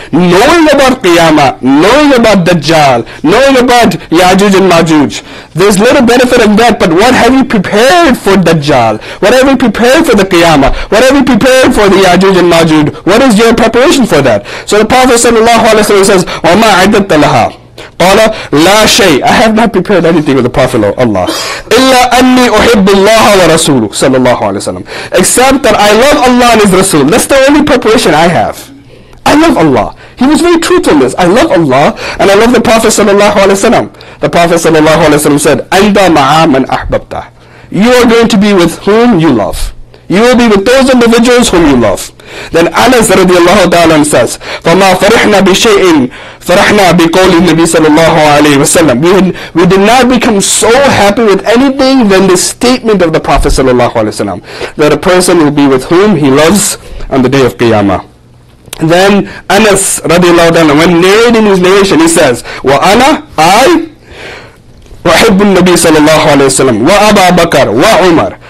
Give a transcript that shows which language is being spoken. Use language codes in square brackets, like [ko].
[en] Knowing about Qiyamah, knowing about Dajjal, knowing about Ya'juj and Ma'juj, there's little benefit in that, but what have you prepared for Dajjal? What have you prepared for the Qiyamah? What have you prepared for the Ya'juj and Ma'juj? What is your preparation for that? So the Prophet ﷺ says, [ar] وَمَا عَدَدْتَ لَهَا. قال لا شيء. [en] I have not prepared anything with the Prophet of Allah. [ar] إلا أني أحب الله ورسوله صلى الله عليه وسلم. [en] Except that I love Allah and His Rasul. That's the only preparation I have. I love Allah. He was very truthful in this. I love Allah and I love the Prophet sallallahu alaihi wasallam. The Prophet sallallahu alaihi wasallam said, [ar] "Anta ma'a man ahbabta." [en] You are going to be with whom you love. You will be with those individuals whom you love. Then Anas radiallahu ta'ala says, [ar] فَمَا فَرِحْنَا بِشَيْءٍ فَرَحْنَا بِقَوْلِ النَّبِي صلى الله عليه وسلم. [en] We did not become so happy with anything than the statement of the Prophet sallallahu alaihi wasallam, that a person will be with whom he loves on the day of Qiyamah. Then Anas radiallahu ta'ala, when narrating his narration, he says, [ar] وَأَنَا I وَحِبُّ النَّبِي صلى الله عليه وسلم وَأَبَا بَكَرْ وَعُمَرْ.